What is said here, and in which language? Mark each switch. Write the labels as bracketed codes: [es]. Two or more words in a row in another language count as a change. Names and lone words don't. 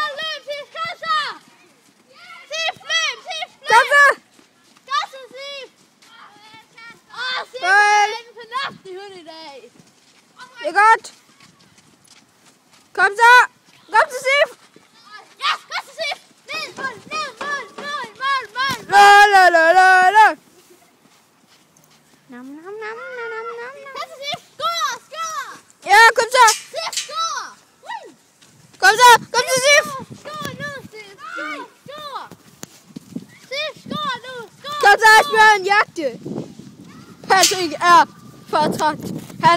[da] Kom så! Det er godt. Kom så! Kom så, Sif! Ja, kom så, Sif! Mål! La la la la la! Nam nam nam nam nam nam. Kom så, Sif! Skår! Ja, kom så! Sif, skår! Kom så! Kom så, Sif! Skår nu, Sif! Skår! Sif, skår nu! Skår! Kom så, Asbjørn, jagte! Patrick er for træt. Han...